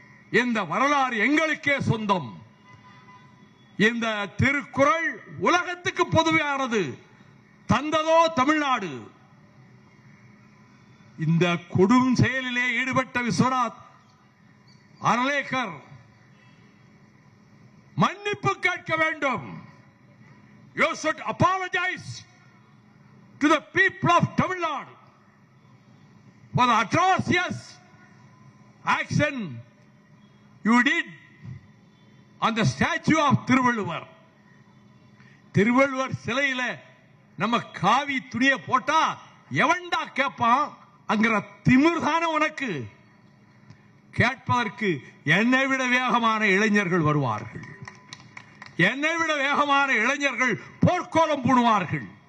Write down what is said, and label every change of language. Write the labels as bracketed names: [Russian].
[Tamil] இந்த வரலாறு எங்களுக்கே சொந்தம். இந்த திருக்குறள் உலகத்துக்கு பொதுவானது. தந்ததோ தமிழ்நாடு. இந்த கொடும் செயலிலே ஈடுபட்ட விஸ்வநாத் அர்லேக்கர் மன்னிப்பு கேட்க வேண்டும். [English] You should apologize to the people of Tamil Nadu for the atrocious action you did on the statue of Thiruvalluvar. [Tamil] Thiruvalluvar சிலையில நம்ம காவி துணிய போட்டா எவன்டா கேட்பான்? அங்கிற திமிர்தான உனக்கு. கேட்பதற்கு என்னை விட வேகமான இளைஞர்கள் வருவார்கள். என்னை விட வேகமான இளைஞர்கள் போர்க்கோலம் பூணுவார்கள்.